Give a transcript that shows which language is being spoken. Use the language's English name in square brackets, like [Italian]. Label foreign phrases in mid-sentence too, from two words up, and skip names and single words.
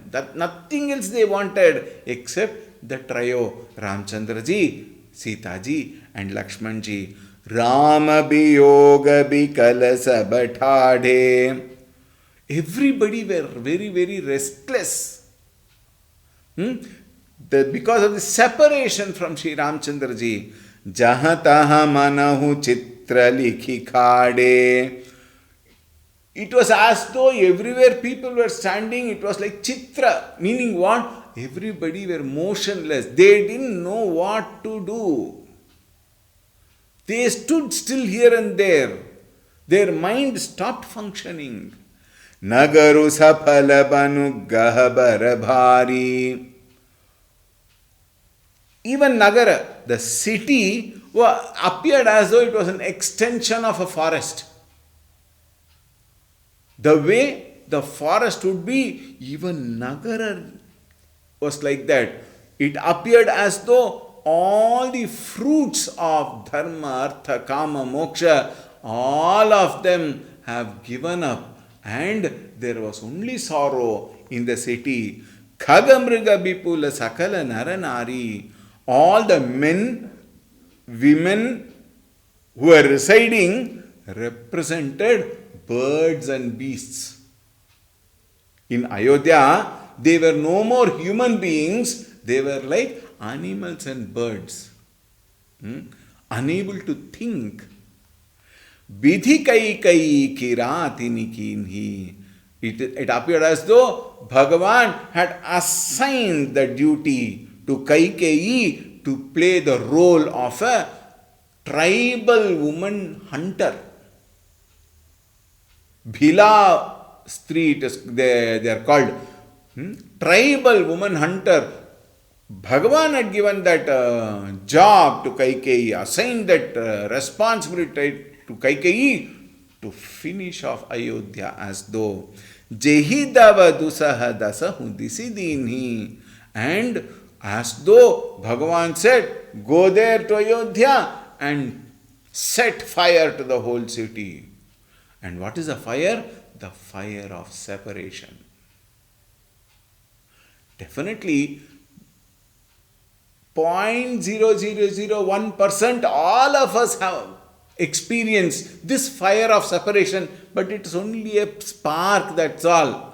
[English] That nothing else they wanted except the trio Ramchandra ji, Sita ji and Lakshman ji. [Awadhi] राम बियोग बिकल सब ठाढ़े. [English] Everybody were very, very restless. Because of the separation from Sri Ramchandra ji. [Awadhi] जहँ तहँ मनहुँ चित्र लिखि काढ़े. [English] It was as though everywhere people were standing, it was like chitra, meaning what? everybody were motionless. They didn't know what to do. They stood still here and there. Their mind stopped functioning. [Awadhi] नगरु सफल बनु गहबर भारी. [English] Even Nagara, the city, appeared as though it was an extension of a forest. The way the forest would be, even Nagara was like that. It appeared as though all the fruits of dharma, artha, kama, moksha, all of them have given up, and there was only sorrow in the city. [Awadhi] खग मृग बिपुल सकल नर नारी. [English] All the men, women who were residing represented birds and beasts. In Ayodhya, they were no more human beings, they were like animals and birds, unable to think. [Awadhi] बिधि कैकई किरातिनि कीन्ही. [English] It appeared as though Bhagavan had assigned the duty to Kaikeyi to play the role of a tribal woman hunter. Bhila street, they are called. Tribal woman hunter. Bhagavan had given that job to Kaikeyi, assigned that responsibility to Kaikeyi to finish off Ayodhya as though [Awadhi] जेहिं दव दुसह दसहुँ दिसि दीन्ही. [English] And as though Bhagavan said, go there to Ayodhya and set fire to the whole city. And what is a fire? The fire of separation. Definitely 0.0001% all of us have experienced this fire of separation, but it is only a spark, that's all.